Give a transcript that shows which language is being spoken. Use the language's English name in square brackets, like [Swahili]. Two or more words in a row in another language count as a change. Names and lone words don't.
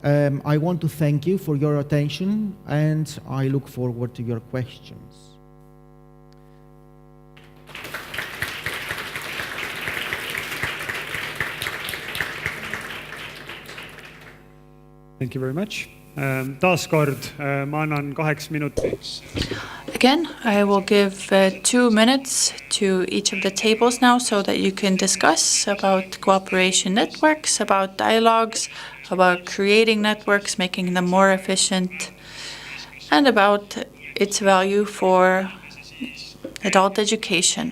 [English] I want to thank you for your attention, and I look forward to your questions. Thank you very much. [Estonian] Taas kord ma annan 8 minutiks. [English] Again, I will give 2 minutes to each of the tables now so that you can discuss about cooperation networks, about dialogues, about creating networks, making them more efficient, and about its value for adult education.